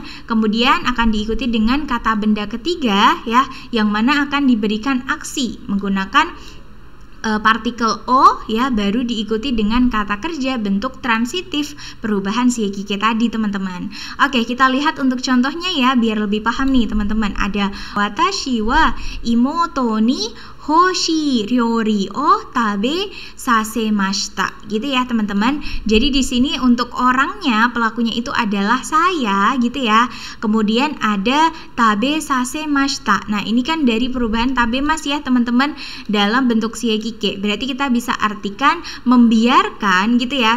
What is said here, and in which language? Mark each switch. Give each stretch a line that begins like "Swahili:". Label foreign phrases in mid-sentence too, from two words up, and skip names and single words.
Indonesian: Kemudian akan diikuti dengan kata benda ketiga ya, yang mana akan diberikan aksi menggunakan partikel O ya, baru diikuti dengan kata kerja bentuk transitif perubahan siekike tadi teman-teman. Oke, kita lihat untuk contohnya ya biar lebih paham nih teman-teman.
Japanese: Ada watashi wa imoto ni hoshi ryori o tabe sasemashita
Indonesian: gitu ya teman-teman. Jadi di sini untuk orangnya, pelakunya itu adalah saya gitu ya. Kemudian ada
Japanese: tabe sasemashita.
Indonesian: Nah, ini kan dari perubahan
Japanese: tabe mas
Indonesian: ya teman-teman dalam bentuk siekike. Berarti kita bisa artikan membiarkan gitu ya.